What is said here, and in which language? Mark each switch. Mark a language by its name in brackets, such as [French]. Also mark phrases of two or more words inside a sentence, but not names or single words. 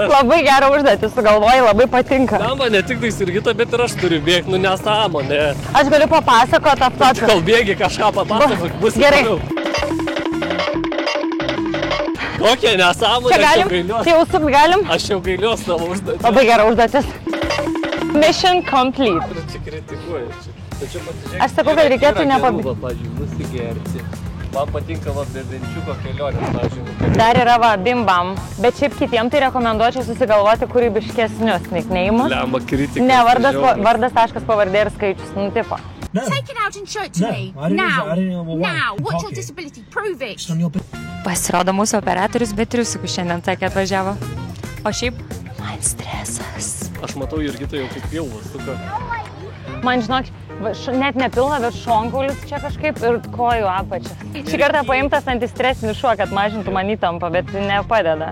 [Lithuanian] Labai gerą užduotį sugalvojai, labai patinka. Na, man ne tik tai Jurgita, bet ir aš turiu bėgti, nu nesąmonė. Aš galiu papasakoti aptoti. Kol bėgi kažką papasakok, bus gerai. Kokia nesąmonė, aš jau gailiuosi. Tai jau sukt galim? Aš jau gailiuosi savo užduotį. Labai gera užduotis. [English] Mission complete. [Lithuanian] Čia kritikuoju. Aš sakau, kad reikėtų nepabėgti. Pavyzdžiui, nusigerti. Man patinka va bebenčiuko kelionės, pavyzdžiui. Dar yra va bimbam. Bet šiaip kitiem tai rekomenduočiau susigalvoti kūrybiškesnius nickname'us. Lemba kritika. Ne, vardas taškas pavardė ir skaičius, nu tipo. [English] No. Take it out and show it to me. Now. Now. What's your disability? Prove it. [Lithuanian] Pasirodo mūsų operatorius be triusikų šiandien sakė atvažiavo. O šiaip man stresas. Aš matau Jurgitą jau kaip pilvas. Man žinok, net ne pilna, bet šonkaulis čia kažkaip ir kojų apačias. Šį kartą paimtas antistresinis šuo, kad mažintų man įtampą, bet nepadeda.